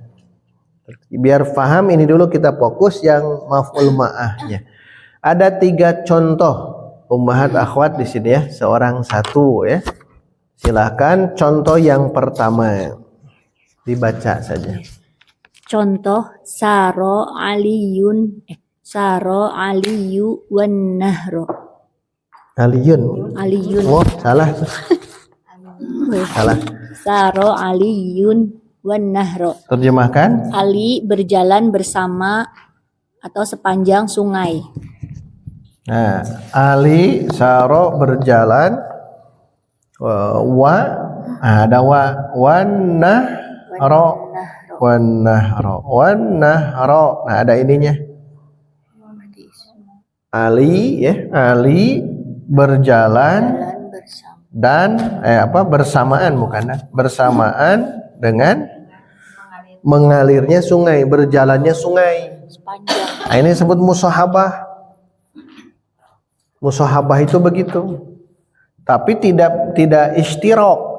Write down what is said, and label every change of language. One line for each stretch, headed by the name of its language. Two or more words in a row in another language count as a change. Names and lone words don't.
Indonesian: Biar paham ini dulu kita fokus yang maf'ul ma'ahnya. Ada 3 contoh ummahat akhwat di sini ya, seorang satu ya. Silahkan contoh yang pertama. Dibaca saja. Contoh
Arabic: سار عليٌّ والنهرَ.
Indonesian: Aliyun. Oh, salah. Salah.
Arabic: سار عليٌّ والنهرَ.
Indonesian: Terjemahkan. Ali berjalan bersama atau sepanjang sungai. Nah, Ali saro berjalan ada
Arabic: والنهرَ. والنهرَ.
Indonesian: Nah, ada ininya. Ali Ali berjalan dan bersamaan bersamaan dengan mengalirnya sungai, berjalannya sungai. Nah, ini disebut musahabah. Musahabah itu begitu. Tapi tidak ishtirok.